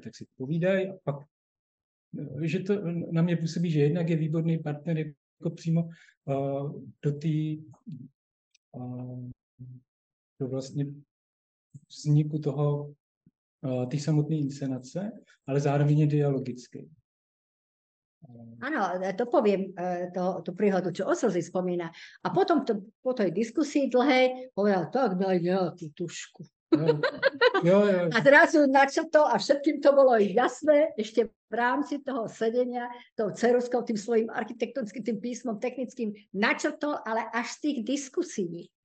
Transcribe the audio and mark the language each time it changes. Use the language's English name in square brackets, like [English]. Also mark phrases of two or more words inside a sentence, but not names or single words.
[Czech] Tak si povídají a pak, že to na mě působí, že jednak je výborný partner jako přímo do vlastně vzniku toho, té samotné inscenace, ale zároveň je dialogický. [Slovak] Áno, to poviem, tú príhodu, čo Oslzy spomína. A potom po tej diskusii dlhej povedal, tak daj nejakú tušku. Jo. A zrazu načrtol a všetkým to bolo jasné, ešte v rámci toho sedenia, tou ceruskou, tým svojím architektonickým tým písmom technickým načrtol, ale až z tých diskusí.